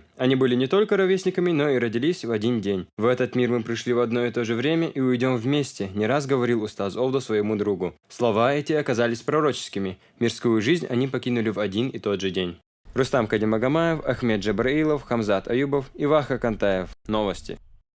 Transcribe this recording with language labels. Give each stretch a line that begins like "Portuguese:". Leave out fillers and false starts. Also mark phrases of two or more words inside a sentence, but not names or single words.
Russian: Они были не только ровесниками, но и родились в один день. В этот мир мы пришли в одно и то же время и уйдем вместе, не раз говорил устаз Овда своему другу. Слова эти оказались пророческими. Мирскую жизнь они покинули в один и тот же день. Рустам Кадимагомаев, Ахмед Джабраилов, Хамзат Аюбов и Ваха Кантаев. Новости.